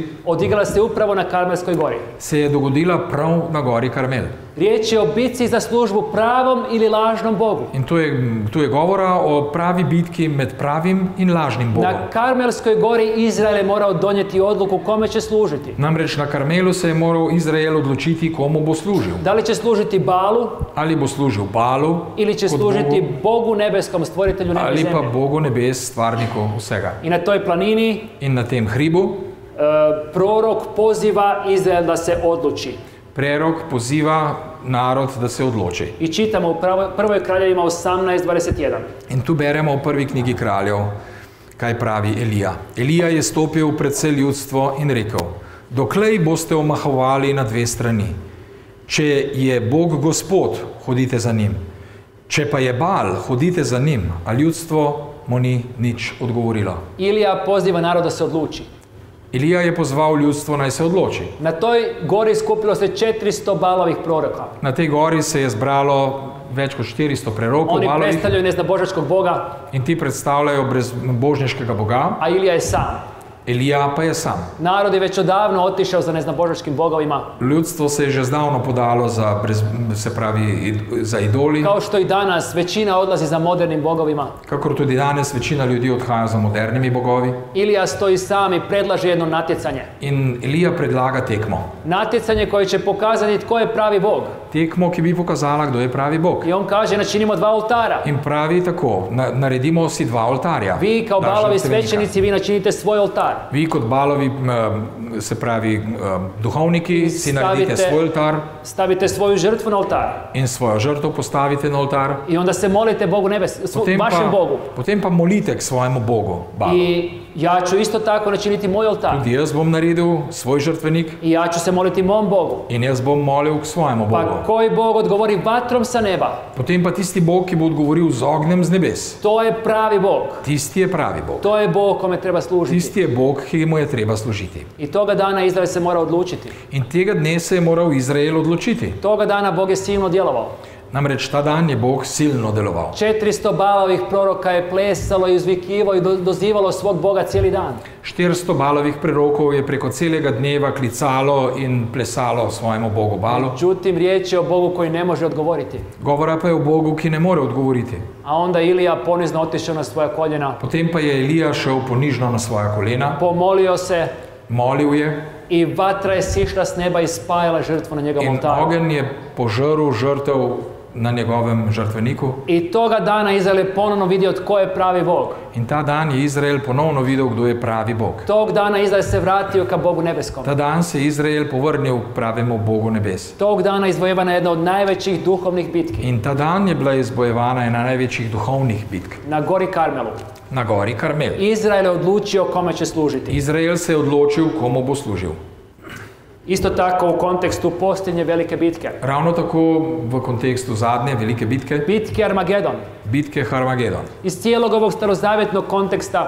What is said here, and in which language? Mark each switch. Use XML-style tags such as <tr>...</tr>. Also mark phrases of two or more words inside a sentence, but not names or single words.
<hr>odigrala se upravo na Karmelskoj gori.</hr> <sl>se je dogodila prav na gori Karmel.</sl> <hr>Riječ je o bitci za službu pravom ili lažnom Bogu.</hr> <sl>In tu je govora o pravi bitki med pravim in lažnim Bogom.</sl> <hr>Na Karmelskoj gori Izrael je morao donijeti odluku kome će služiti.</hr> <sl>Namreč na Karmelu se je moral Izrael odločiti, komu bo služil.</sl> <hr>Da li će služiti Balu</hr> <sl>Ali bo služil Balu</sl> <hr>ili će</hr> <sl>kot</sl> <hr>služiti Bogu, Bogu nebeskom, stvoritelju neba i</hr> <sl>ali pa</sl> <hr>zemlje.</hr> <sl>Bogu nebes, stvarniku vsega.</sl> <hr>I na toj planini</hr> <sl>In na tem hribu</sl> <hr>prorok poziva Izrael da se odluči.</hr> <sl>prerok poziva narod, da se odloči.</sl> <hr>I čitamo u prvoj kraljevima 18:21.</hr> <sl>In tu beremo v prvi knjigi kraljev, kaj pravi Elija. Elija je stopil pred vse ljudstvo in rekel: Doklej boste omahovali na dve strani. Če je Bog Gospod, hodite za njim. Če pa je Baal, hodite za njim. A ljudstvo mu ni nič odgovorilo.</sl> <hr>Ilija poziva narod da se odluči.</hr> <sl>Elija je pozval ljudstvo, naj se odloči.</sl> <hr>Na toj gori skupilo se 400 Balovih proroka.</hr> <sl>Na tej gori se je zbralo več kot 400 prerokov</sl> <hr>Oni</hr> <sl>Balovih</sl> <hr>predstavljaju neznabožačkog Boga,</hr> <sl>in ti predstavljajo brezbožniškega Boga.</sl> <hr>a Ilija je sam.</hr> <sl>Elija pa je sam.</sl> <hr>Narod je već odavno otišao za neznabožačkim bogovima,</hr> <sl>Ljudstvo se je že zdavno podalo za idoli,</sl> <hr>kao što i danas većina odlazi za modernim bogovima.</hr> <sl>kakor tudi danes večina ljudi odhaja za modernimi bogovi.</sl> <hr>Ilija stoji sam i predlaže jedno natjecanje.</hr> <sl>In Elija predlaga tekmo.</sl> <hr>Natjecanje koje će pokazati tko je pravi Bog.</hr> <sl>Tekmo, ki bi pokazala, kdo je pravi Bog.</sl> <hr>I on kaže, načinimo dva oltara.</hr> <sl>In pravi tako, naredimo si dva oltarja.</sl> <hr>Vi kao Dva Balovi žrtvenika. svećenici, vi načinite svoj oltar.</hr> <sl>Vi kot Balovi, se pravi duhovniki, si naredite</sl> <hr>Stavite-</hr> <sl>svoj oltar</sl> <hr>Stavite svoju žrtvu na oltar.</hr> <sl>in svojo žrtev postavite na oltar.</sl> <hr>I onda se molite Bogu vašem Bogu.</hr> <sl>Potem pa molite k svojemu Bogu, Balu.</sl> <hr>I ja ću isto tako načiniti moj oltar.</hr> <sl>Tudi jaz bom naredil svoj žrtvenik</sl> <hr>I ja ću se moliti mom Bogu.</hr> <sl>in jaz bom molil k svojemu Bogu.</sl> <hr>Pa koji Bog odgovori vatrom sa neba?</hr> <sl>Potem pa tisti Bog, ki bo odgovoril z ognjem z nebes.</sl> <hr>To je pravi Bog.</hr> <sl>Tisti je pravi Bog.</sl> <hr>To je Bog kome treba služiti.</hr> <sl>Tisti je Bog, ki mu je treba služiti.</sl> <hr>I toga dana Izrael se mora odlučiti.</hr> <sl>In tega dne se je moral Izrael odločiti.</sl> <hr>Toga dana Bog je silno djelovao.</hr> <sl>Namreč ta dan je Bog silno deloval.</sl> <hr>400 Balovih proroka je plesalo i uzvikivalo i dozivalo svog Boga cijeli dan.</hr> <sl>400 Balovih prerokov je preko celega dneva klicalo in plesalo svojemu Bogu Balu.</sl> <hr>Međutim, riječ je o Bogu koji ne može odgovoriti.</hr> <sl>Govora pa je o Bogu, ki ne more odgovoriti.</sl> <hr>A onda Ilija ponizno otišao na svoja koljena,</hr> <sl>Potem pa je Elija šel ponižno na svoja kolena,</sl> <hr>pomolio se</hr> <sl>molil je</sl> <hr>i vatra je sišla s neba i spajala žrtvu na njegovom</hr> <sl>in</sl> <hr>oltaru.</hr> <sl>ogenj je požrl žrtev na njegovem žrtveniku.</sl> <hr>I toga dana Izrael je ponovno vidio tko je pravi Bog.</hr> <sl>In ta dan je Izrael ponovno videl, kdo je pravi Bog.</sl> <hr>Tog dana Izrael se vratio ka Bogu nebeskom.</hr> <sl>Ta dan se Izrael povrnil k pravemu Bogu nebes.</sl> <hr>Tog dana izvojevana jedna od najvećih duhovnih bitki.</hr> <sl>In ta dan je bila izbojevana ena največjih duhovnih bitk</sl> <hr>Na gori Karmelu.</hr> <sl>na gori Karmel.</sl> <hr>Izrael je odlučio kome će služiti.</hr> <sl>Izrael se je odločil, komu bo služil.</sl> <hr>Isto tako u kontekstu posljednje velike bitke.</hr> <sl>Ravno tako v kontekstu zadnje velike bitke,</sl> <hr>Bitke Armagedon.</hr> <sl>bitke Harmagedon.</sl> <hr>Iz cijelog ovog starozavjetnog konteksta</hr>